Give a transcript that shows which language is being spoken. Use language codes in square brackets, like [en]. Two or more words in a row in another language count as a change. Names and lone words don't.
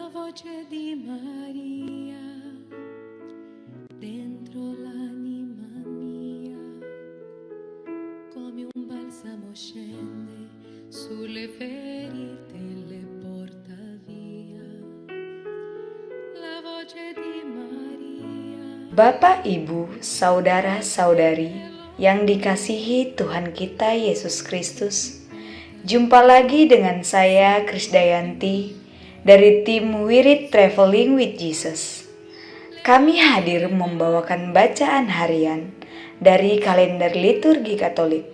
[it] voce di Maria dentro l'anima mia, come un balsamo scende sulle ferite e le porta via. La voce di Maria. [id] Bapak, Ibu, saudara-saudari yang dikasihi Tuhan kita Yesus Kristus, jumpa lagi dengan saya Krisdayanti dari tim Wirid Traveling with Jesus. Kami hadir membawakan bacaan harian dari kalender liturgi Katolik.